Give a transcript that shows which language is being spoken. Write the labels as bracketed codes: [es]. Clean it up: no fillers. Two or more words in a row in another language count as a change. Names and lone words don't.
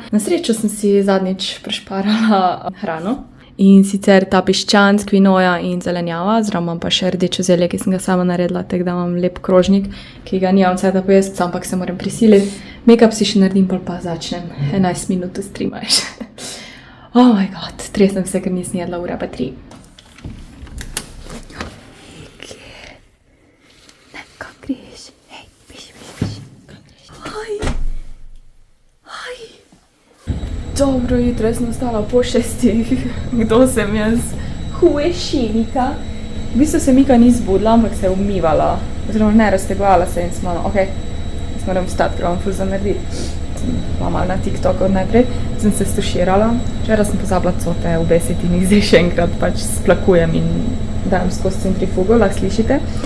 [sl] Na srečo sem si zadnjič prešparala hrano in sicer ta piščanc, kvinoja in zelenjava, zraven imam pa še rdečo zelje, ki sem ga sama naredila, tako da imam lep krožnik, ki ga nimam cajta pojesti, ampak se moram prisiliti. Make-up si še naredim, pol pa začnem 11 minut streamaš. [en] Oh my god, [sl] tresem se, ker nisem jedla ura pa 3. Dobro jutro, sem ostala po 6. Kdo sem jaz? [en] Who is she, Mika? [sl] V bistvu se Mika ni zbudila, ampak se je umivala. Oziroma ne, raztegovala se in smo, jaz moram vstati, ker vam ful za narediti. Sem bila malo na TikToku najprej, sem se stuširala. Včeraj sem pozabila cote obesiti in jih zdaj še enkrat pač splakujem in dajem skozi centrifugo, lahko slišite.